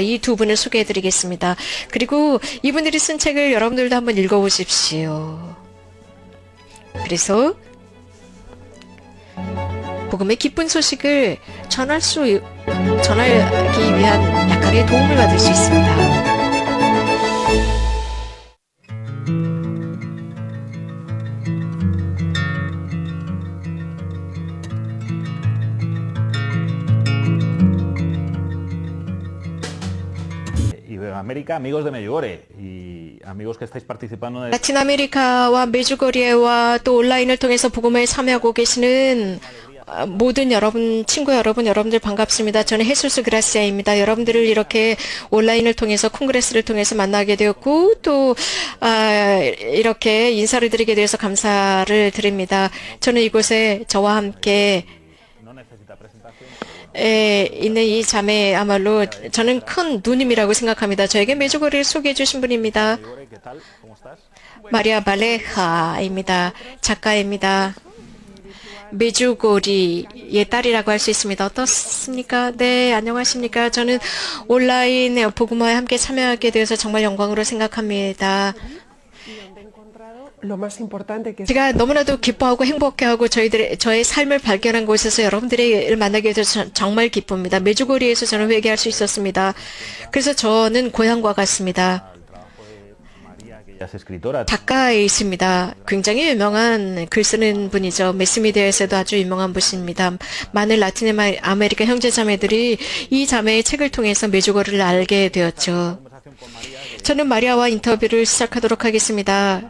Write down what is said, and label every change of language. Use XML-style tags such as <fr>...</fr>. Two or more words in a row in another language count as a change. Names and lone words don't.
<ko>이 두 분을 소개해드리겠습니다. 그리고 이분들이 쓴 책을 여러분들도 한번 읽어보십시오. 그래서 복음의 기쁜 소식을 전하기 위한 약간의 도움을 받을 수 있습니다.</ko> <es>América, amigos de Medjugorje y amigos que estáis participando en</es> <ko>라틴 아메리카와 메주거리와 또 온라인을 통해서 복음에 참여하고 계시는 모든 여러분, 친구 여러분, 여러분들 반갑습니다. 저는 헤수스 그라시아입니다. 여러분들을 이렇게 온라인을 통해서 콩그레스를 통해서 만나게 되었고 또 이렇게 인사를 드리게 되어서 감사를 드립니다. 저는 이곳에 저와 함께 있는 이 자매야말로 저는 큰 누님이라고 생각합니다. 저에게 메주거리를 소개해 주신 분입니다.</ko> <es>Megore, ¿qué tal? ¿Cómo estás?</es> <ko>마리아 발레하입니다. 작가입니다. 메주고리의 딸이라고 할 수 있습니다. 어떻습니까? 네, 안녕하십니까? 저는 온라인 복음화에 함께 참여하게 되어서 정말 영광으로 생각합니다.</ko> <es>Lo más importante que</es> <ko>제가 너무나도 기뻐하고 행복해하고 저의 삶을 발견한 곳에서 여러분들을 만나게 돼서 정말 기쁩니다. 메주고리에서 저는 회개할 수 있었습니다. 그래서 저는 고향과 같습니다.</ko> <es>Ella es escritora.</es> <ko>작가에 있습니다. 굉장히 유명한 글 쓰는 분이죠. 매스미디어에서도 아주 유명한 분입니다. 많은 라틴 아메리카 형제자매들이 이 자매의 책을 통해서 메주거리를 알게 되었죠. 저는 마리아와 인터뷰를 시작하도록 하겠습니다.</ko>